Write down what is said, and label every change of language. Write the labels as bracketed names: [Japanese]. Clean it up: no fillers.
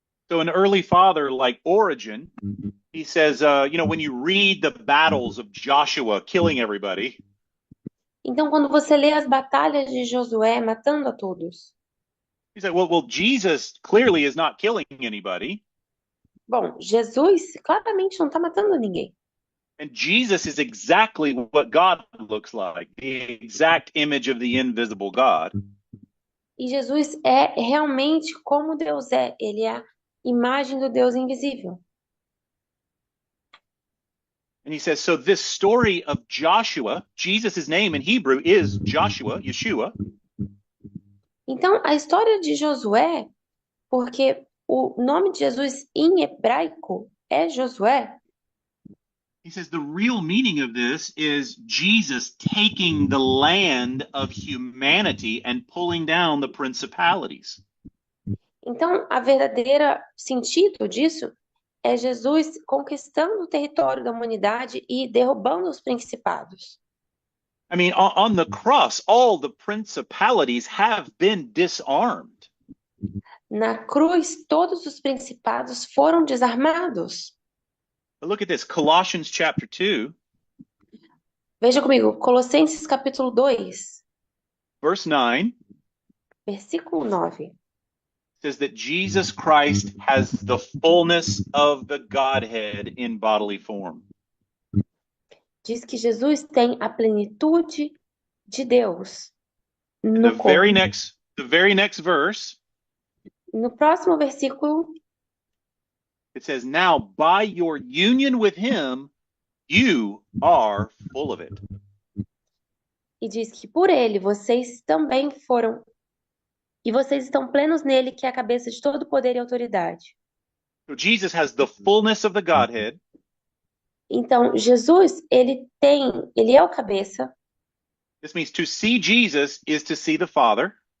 [English] So an early father like Origen, he says, when you read the battles of Joshua killing everybody, [Portuguese] Então, quando você lê as batalhas de Josué matando a todos, [English] he said, well, Jesus clearly is not killing anybody. [Portuguese] bom, Jesus claramente não está matando ninguém. [English] And Jesus is exactly what God looks like, the exact image of the invisible God. [Portuguese] E Jesus é realmente como Deus é. Ele é a imagem do Deus invisível. [English] And he says, so this story of Joshua, Jesus' name in Hebrew is Joshua, Yeshua. [Portuguese] Então, a história de Josué, porque o nome de Jesus em hebraico é Josué. [English] He says the real meaning of this is Jesus taking the land of humanity and pulling down the principalities. [Portuguese] Então, a verdadeira sentido disso é Jesus conquistando o território da humanidade e derrubando os principados. [English] I mean, on the cross, all the principalities have been disarmed. [Portuguese] Na cruz, todos os principados foram desarmados. [English] But look at this, Colossians chapter 2, [Portuguese] Veja comigo, Colossenses capítulo 2, [English] verse 9 [Portuguese] versículo 9. [English] says that Jesus Christ has the fullness of the Godhead in bodily form. [Portuguese] Diz que Jesus tem a plenitude de Deus [English] And [Portuguese] no corpo. [English] the very next verse, [Portuguese] No próximo versículo, [English] it says, now by your union with him, you are full of it. [Portuguese] e diz que por ele vocês também foram, e vocês estão plenos nele, que é a cabeça de todo poder e autoridade. [English] So Jesus has the fullness of the Godhead. [Portuguese] Então, Jesus, ele é o cabeça, [English] This means to see Jesus is to see the Father.